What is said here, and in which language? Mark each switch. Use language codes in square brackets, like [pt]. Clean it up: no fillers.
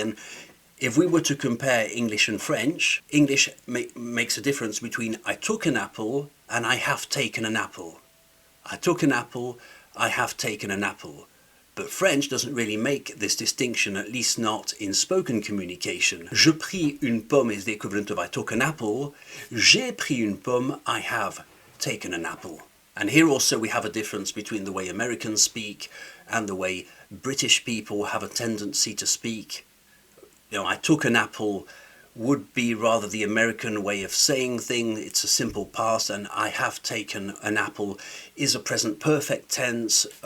[en] And if we were to compare English and French, English makes a difference between I took an apple and I have taken an apple. I took an apple, I have taken an apple. But French doesn't really make this distinction, at least not in spoken communication. [fr] Je pris une pomme [en] is the equivalent of I took an apple. [fr] J'ai pris une pomme, [en] I have taken an apple. And here also we have a difference between the way Americans speak and the way British people have a tendency to speak. You know, I took an apple would be rather the American way of saying things. It's a simple past, and I have taken an apple is a present perfect tense.